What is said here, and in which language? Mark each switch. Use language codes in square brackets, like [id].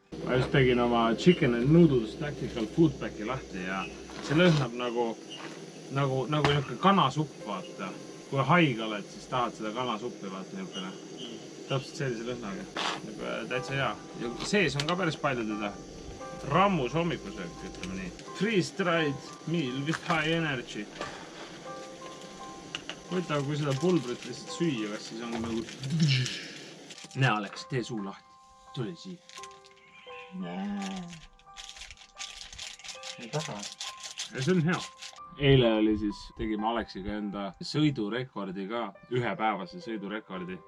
[et] Ma just tegin oma chicken and noodles Tactical Foodpacki lahti ja see lõhnab nagu niisugune kanasupp, vaata. Kui haige oled, siis tahad seda kanasuppi, vaata niisugune. Täpselt sellise lõhnaga. Täitsa hea. Ja sees on ka päris palju teda. Rammus hommikusöök, ütleme nii. [en] Freeze-dried meal with high energy. [et] Võitav, kui seda pulbrit lihtsalt süüa, kas siis on nagu... Näe, Alex, tee suu lahti. Tule siia. Ei taha. Ja see on hea. Eile oli siis, tegime Alexiga enda sõidurekordi ka, ühepäevase sõidurekordi.